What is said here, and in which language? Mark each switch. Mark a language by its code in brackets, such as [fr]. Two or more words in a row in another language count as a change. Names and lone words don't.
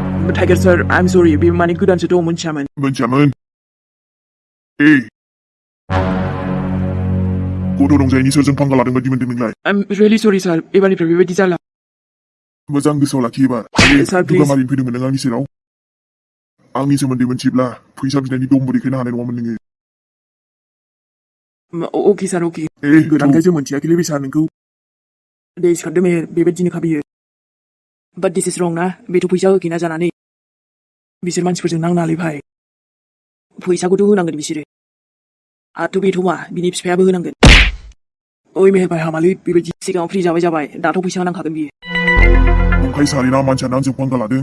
[en] Tiger sir, I'm sorry. [brx] बे माने गोदानसो दं मोनथियामोन. मोनथियामोन गथ' रंजायनि सोरजों फांगा लादों बायदि मोनदों नोंलाय? [en] I'm really sorry sir. [brx] एबारनिफ्राय बेबायदि जाला. मोजां गोसोआव लाखि एबार. [en] Sir, please. [brx] दुगामारिनो फैदोंमोन नों आंनि सेराव. आंनि सोमोन्दै मोनथियोब्ला फैसा बिनायनि दमबो देखायनो हानाय नङामोन नोङो. [en] Okay sir, okay. [brx] गोदानखायसो मोनथियाखैलै बे सार नोंखौ. दे सिखारदो मेहेर, बेबायदिनोखा बियो. [en] But this is wrong [brx] ना? बेथ' फैसा होखैना जानानै. बिसोर मानसिफोरजों नांनालै भाइ. फैसाखौथ' होनांगोन बिसोरो. आरो बेथ' मा? बिनि बिफायाबो होनांगोन. ओइ मेहेर भाइ हामालै बेबायदि सिगाङाव फ्रि जाबाय दाथ' फैसा होनांखागोन बियो. ओंखाय सारेना मानसियानो आंजों फांगा लादों.